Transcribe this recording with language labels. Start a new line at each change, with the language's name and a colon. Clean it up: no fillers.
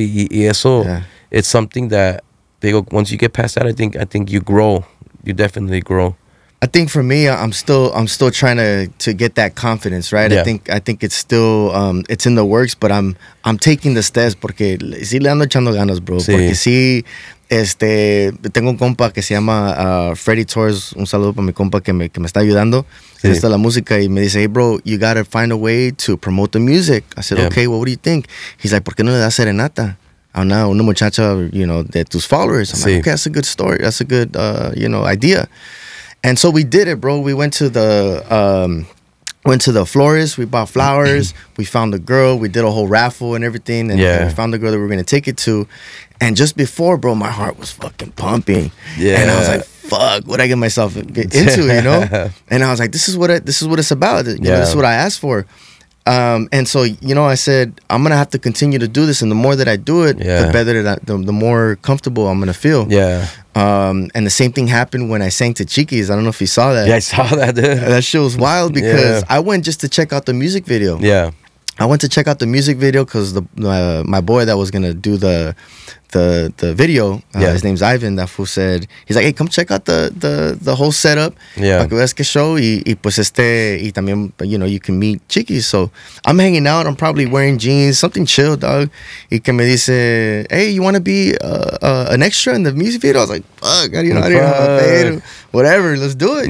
Spanish: Y eso,
English: it's something that once you get past that, I think you grow. You definitely grow. I think for me, I'm still trying to get that confidence, right? Yeah. I think it's still it's in the works, but I'm taking the steps
Spanish: porque sí le ando echando ganas,
English: bro.
Spanish: Sí. Porque sí, tengo un compa que se llama Freddy Torres. Un saludo para mi compa que me está ayudando. Sí. Está la música y me dice,
English: hey, bro, you gotta find a way to promote the music. I said, okay, well, what do you think? He's like,
Spanish: ¿por qué no le das serenata a una muchacha,
English: you know, de tus followers? I'm like, okay, that's a good story. That's a good, you know, idea. And so we did it, bro. We went to the florist. We bought flowers. We found the girl. We did a whole raffle and everything. And we found the girl that we were going to take it to. And just before, bro, my heart was fucking pumping. Yeah. And I was like, fuck, what I get myself into, you know? And I was like, this is what it's about. You know, this is what I asked for. And so, you know, I said, I'm going to have to continue to do this. And the more that I do it, the better the more comfortable I'm going to feel. Yeah. And the same thing happened when I sang to Chiquis. I don't know if you saw that. Yeah, I saw that, dude. That shit was wild because I went just to check out the music video. Yeah. I went to check out the music video because my boy that was going to do the video, his name's Ivan, that fool said, he's like, hey, come check out the whole setup. Yeah.
Spanish: Para que veas que show y pues y también,
English: you know, you can meet Chiquis. So I'm hanging out, I'm probably wearing jeans, something chill, dog.
Spanish: Y que me dice,
English: hey, you want to be an extra in the music video? I was like, fuck, you know, I didn't have paid, whatever, let's do it.